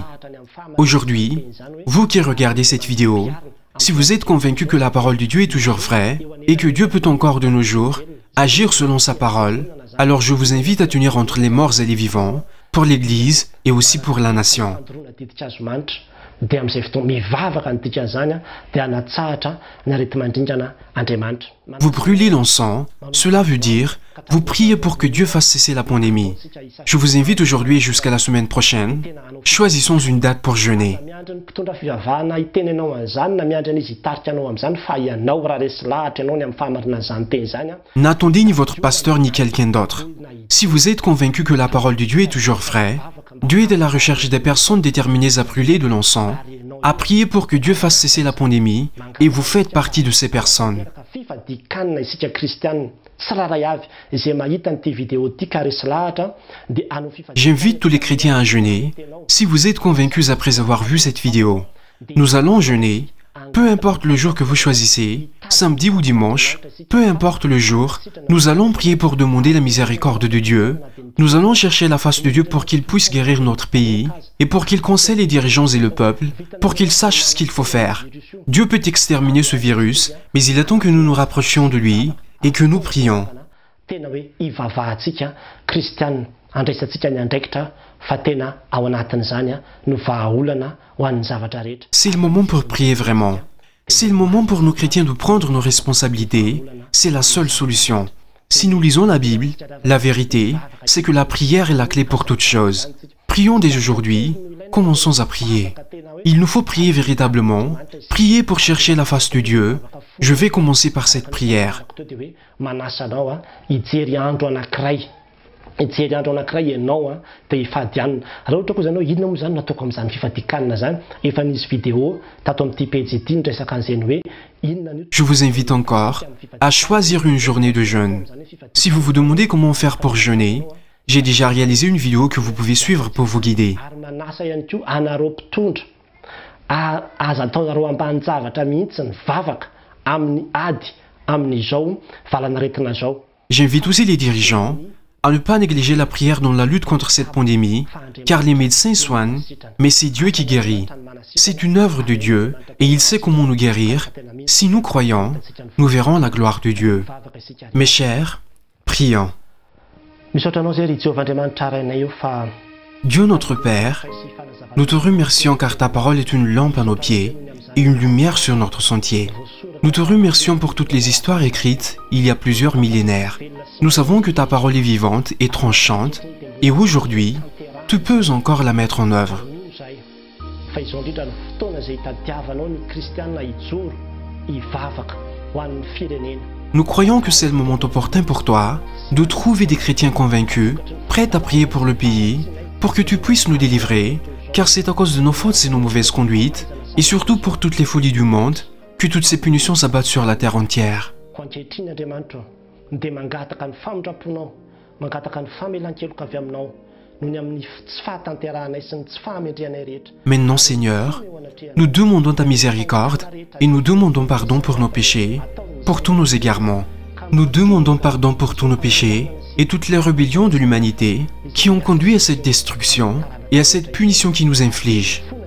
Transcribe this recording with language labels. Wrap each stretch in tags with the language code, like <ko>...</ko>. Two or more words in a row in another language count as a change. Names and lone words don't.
<fr>Aujourd'hui, vous qui regardez cette vidéo, si vous êtes convaincu que la parole de Dieu est toujours vraie et que Dieu peut encore de nos jours agir selon sa parole, alors je vous invite à tenir entre les morts et les vivants, pour l'Église et aussi pour la nation.</fr> <mg>dia amin'izay fotoana mivavaka ny dikan'izany dia anatsahatra ny areti-mandringana Andriamanitra.</mg> <fr>Vous brûlez l'encens, cela veut dire vous priez pour que Dieu fasse cesser la pandémie. Je vous invite aujourd'hui et jusqu'à la semaine prochaine, choisissons une date pour jeûner.</fr> <mg>Miandry ny mpitondra fivavahana itenenao an'izany na miandry an'izy hitarika anao amin'izany fa ianao raha resy lahatra ianao ny amin'ny fahamarinana izany teny izany.</mg> <fr>N'attendez ni votre pasteur ni quelqu'un d'autre. Si vous êtes convaincu que la parole de Dieu est toujours vraie, Dieu est à la recherche des personnes déterminées à brûler de l'encens, à prier pour que Dieu fasse cesser la pandémie, et vous faites partie de ces personnes.</fr> <mg>Fifadikanina isika kristianina tsiraray avy izay mahita n'ity vidéo ity ka resy lahatra dia hanao</mg> <fr>J'invite tous les chrétiens à jeûner, si vous êtes convaincus après avoir vu cette vidéo. Nous allons jeûner, peu importe le jour que vous choisissez, samedi ou dimanche, peu importe le jour, nous allons prier pour demander la miséricorde de Dieu. Nous allons chercher la face de Dieu pour qu'il puisse guérir notre pays et pour qu'il conseille les dirigeants et le peuple, pour qu'ils sachent ce qu'il faut faire. Dieu peut exterminer ce virus, mais il attend que nous nous rapprochions de lui et que nous prions.</fr> <mg>tena hoe ivavahantsika kristianina andraisantsika ny andraikitra fa tena ao anatin'izany no vahaolana ho an'ny zavatra rehetra.</mg> <fr>C'est le moment pour prier vraiment. C'est le moment pour nous chrétiens de prendre nos responsabilités. C'est la seule solution. Si nous lisons la Bible, la vérité, c'est que la prière est la clé pour toute chose. Prions dès aujourd'hui, commençons à prier. Il nous faut prier véritablement, prier pour chercher la face de Dieu. Je vais commencer par cette prière.</fr> <mg>Manasanao hijery andro anankiray ianao dia hifady anina raha ohatra koa zanao inona moa zany nataoko amin'izany fifadikanina zany efa nisy vidéo tato amin'ity page ity nitresaka an'izany hoe inona ny</mg> <fr>Je vous invite encore à choisir une journée de jeûne. Si vous vous demandez comment faire pour jeûner, j'ai déjà réalisé une vidéo que vous pouvez suivre pour vous guider.</fr> <mg>ary manasa ihany koa anareo mpitondra aza ataonareo ambanin-javatra mihitsy ny vavaka amin'ny ady amin'izao valanaretina zao.</mg> <fr>J'invite aussi les dirigeants à ne pas négliger la prière dans la lutte contre cette pandémie, car les médecins soignent, mais c'est Dieu qui guérit. C'est une œuvre de Dieu et il sait comment nous guérir. Si nous croyons, nous verrons la gloire de Dieu. Mes chers, prions.</fr> <mg>Misaotranao zay ry Jehovah-Andriamanitra arainay io fa</mg> <fr>Dieu notre Père, nous te remercions car ta parole est une lampe à nos pieds et une lumière sur notre sentier. Nous te remercions pour toutes les histoires écrites il y a plusieurs millénaires. Nous savons que ta parole est vivante et tranchante et aujourd'hui, tu peux encore la mettre en œuvre.</fr> <mg>fa izao indrindra ny fotoana izay hitadiavanao ny kristianina hijoro hivavaka ho an'ny firenena.</mg> <fr>Nous croyons que c'est le moment opportun pour toi de trouver des chrétiens convaincus, prêts à prier pour le pays, pour que tu puisses nous délivrer, car c'est à cause de nos fautes et nos mauvaises conduites, et surtout pour toutes les folies du monde, que toutes ces punitions s'abattent sur la terre entière.</fr> <mg>Ho ankehitriny Andriamanitra dia mangataka ny famindraponao, mangataka ny famelan-keloka avy aminao noho ny amin'ny tsy fahatanteranay sy ny tsy fahamendrianay rehetra.</mg> <fr>Maintenant, Seigneur, nous demandons ta miséricorde et nous demandons pardon pour nos péchés, pour tous nos égarements. Nous demandons pardon pour tous nos péchés et toutes les rébellions de l'humanité qui ont conduit à cette destruction et à cette punition qui nous inflige.</fr>